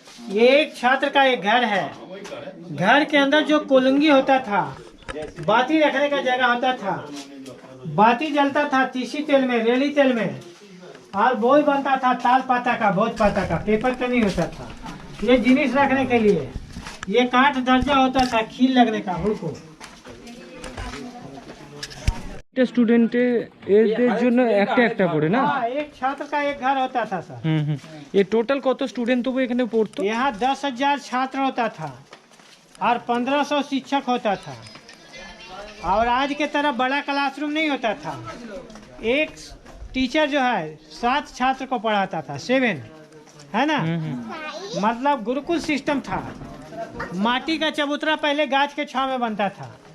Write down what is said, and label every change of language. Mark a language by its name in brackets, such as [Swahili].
[Hindi] ये एक छात्र का एक घर है। घर के अंदर जो कोलंगी होता था, बाती रखने का जगह होता था, बाती जलता था तीसी तेल में, रेली तेल में, और बोई बनता था ताल पाता का, भोज पाता का, पेपर का नहीं होता था। ये जिनिस रखने के लिए ये काठ दर्जा होता था, खील लगने का। उनको [Bangla] স্টুডেন্টের জন্য একটা একটা করে না। [Hindi] हाँ, एक छात्र का एक घर होता था सर। ये टोटल [Bangla] কত স্টুডেন্ট তবু এখানে পড়তো? [Hindi] यहाँ 10,000 छात्र होता था और 1500 शिक्षक होता था। और आज के तरह बड़ा क्लासरूम नहीं होता था। एक टीचर जो है 7 छात्र को पढ़ाता था, 7, है ना। मतलब गुरुकुल सिस्टम था। माटी का चबूतरा पहले गाछ के छांव में बनता था।